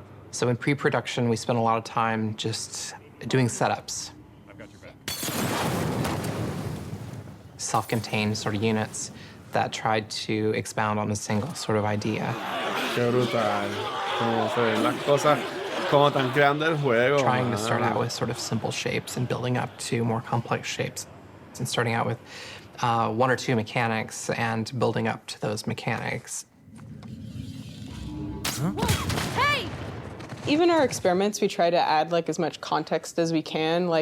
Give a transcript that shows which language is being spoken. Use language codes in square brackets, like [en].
[en] So in pre-production, we spent a lot of time just doing setups. I've got your back. Self-contained sort of units that tried to expound on a single sort of idea. [es] Qué brutal. Cómo se ven las cosas, cómo están creando el juego. [en] Trying to start out with sort of simple shapes and building up to more complex shapes. And starting out with 1 or 2 mechanics and building up to those mechanics. Hey! Even our experiments, we try to add as much context as we can.